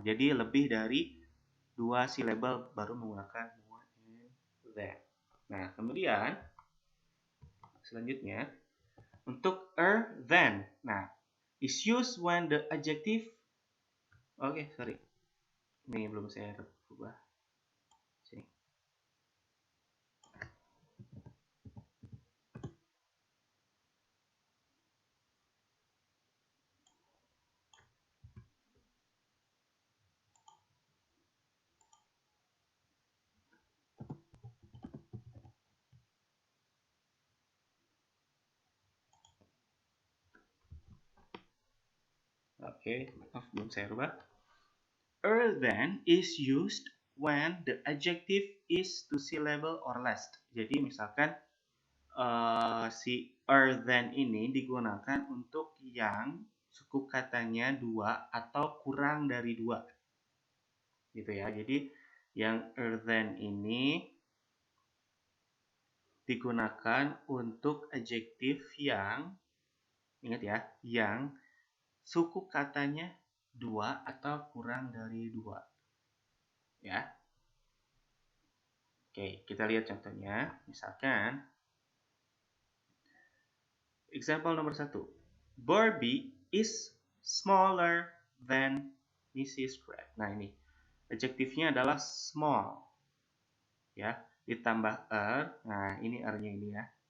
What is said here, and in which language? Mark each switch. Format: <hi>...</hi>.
<id>Jadi lebih dari 2 syllable baru menggunakan more and than. Nah, kemudian selanjutnya untuk than.</id> <en>Nah, is used when the adjective.</en> <id>Oke, sorry. Ini belum saya rubah. Sini. Oke, maaf belum saya rubah.</id> <en>Than is used when the adjective is two syllable or less.</en> <id>Jadi misalkan si than ini digunakan untuk yang suku katanya 2 atau kurang dari 2. Gitu ya. Jadi yang than ini digunakan untuk adjektif yang, ingat ya, yang suku katanya 2 atau kurang dari 2. Ya. Oke, kita lihat contohnya. Misalkan example nomor 1.</id> <en>Barbie is smaller than Mrs. Crab.</en> <id>Nah, ini adjektifnya adalah small. Ya, ditambah Nah, ini R-nya ini ya.</id>